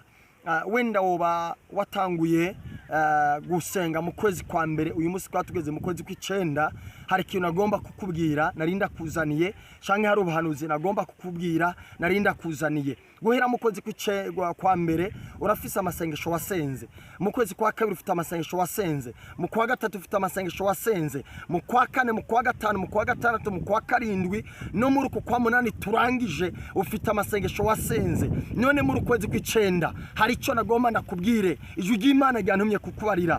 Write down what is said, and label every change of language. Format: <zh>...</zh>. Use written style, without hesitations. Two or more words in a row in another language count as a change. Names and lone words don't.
<rn>Wenda woba watanguye gusenga mu kwezi kwa mbere, uyu munsi twatugeze mu kwezi kw'icenda, hari ikintu nagomba kukubwira narinda kuzaniye, canke hari ubuhanuzi nagomba kukubwira narinda kuzaniye. Guhera mu kwezi kwa mbere urafise amasengesho wasenze, mu kwezi kwa kabiri ufite amasengesho wasenze, mu kwa gatatu ufite amasengesho wasenze, mu kwa kane, mu kwa gatanu, mu kwa gatandatu, mu kwa karindwi no muri uku kwa munani turangije ufite amasengesho wasenze. None muri ukwezi kw'icenda hari icyo nagomba nakubwire, ijwi ry'Imana ryantumye kukubarira.</rn>